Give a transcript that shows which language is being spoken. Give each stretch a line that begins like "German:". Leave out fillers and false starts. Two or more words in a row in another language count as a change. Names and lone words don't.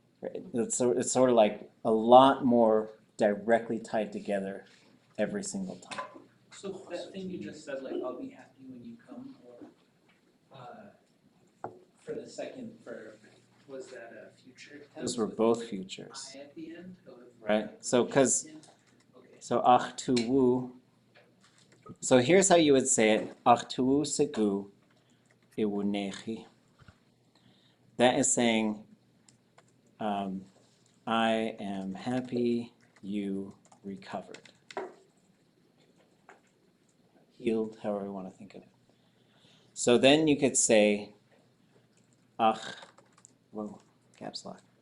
English: It's sort of like a lot more directly tied together every single time. So that thing you just said, like, I'll be happy when you come, or, for the second verb, was that a future tense? Those were with both futures, I at the end? right? So, because, Okay.
Tlingit: so ʼatudli.átk.
English: So here's how you would say it.
Tlingit: ʼatudli s'éek iwunechi.
English: That is saying, I am happy you recovered. Healed, however you want to think of it. So then you could say, whoa, caps lock.